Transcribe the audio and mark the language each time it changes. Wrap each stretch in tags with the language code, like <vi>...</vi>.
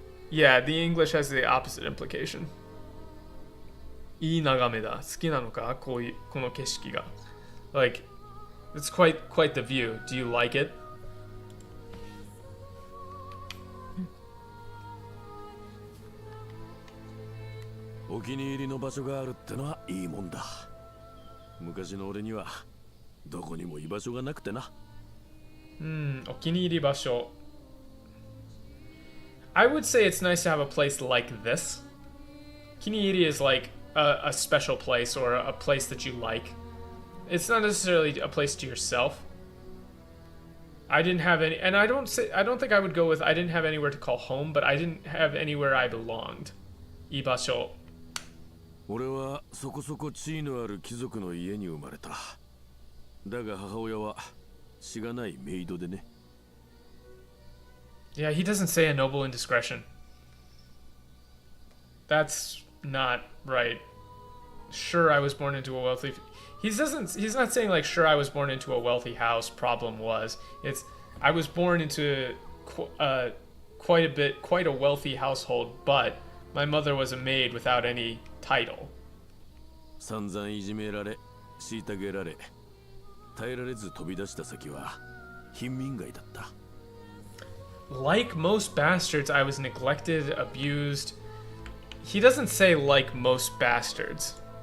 <en>Yeah, the English has the opposite implication.</en> <ja>いい眺めだ。好きなのか? この景色が.</ja> <en>Like, it's quite the view. Do you like it?</en> <ja>お気に入りの場所があるってのはいいもんだ。昔の俺にはどこにも居場所がなくてな。お気に入り場所.</ja> <en>I would say it's nice to have a place like this.</en> <ja>気に入り</ja> <en>is like a special place or a place that you like. It's not necessarily a place to yourself. I didn't have any, and I don't think I would go with I didn't have anywhere to call home, but I didn't have anywhere I belonged.</en> <ja>居場所. 俺はそこそこ地位のある貴族の家に生まれた。だが母親はしがないメイドでね。</ja> <en>Yeah, he doesn't say a noble indiscretion. That's not right. Sure, I was born into a wealthy... He's not saying like, sure, I was born into a wealthy house, problem was. It's, I was born into quite a wealthy household, but my mother was a maid without any title.</en> <ja>散々いじめられ、虐げられ、耐えられず飛び出した先は貧民街だった。</ja> <en>Like most bastards, I was neglected, abused. He doesn't say like most bastards.</en>